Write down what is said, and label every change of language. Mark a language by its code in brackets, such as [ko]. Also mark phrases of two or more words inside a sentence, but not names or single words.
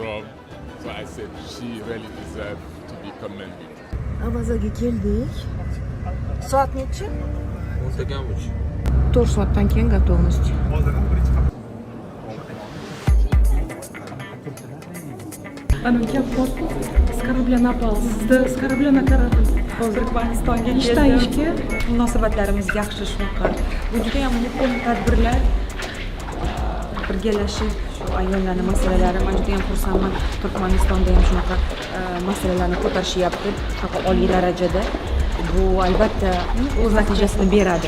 [uz] Avazaga keldik. Soat necha? 4:30. 4 soatdan keyin готовность. Ana gap borku, [ru] с корабля напал, с корабля на корабль. [uz] Hozir Pokistonga ishdan ishga munosabatlarimiz yaxshi shunaqa. Bu juda ham muhim tadbirlar. Birgalashib shu ayollarning masalalari, men juda ham xursandman. Turkmanistonda ham shunaqa masalalarni ko'tarishyapti, shunaqa oliy darajada. Bu albatta o'z natijasini beradi.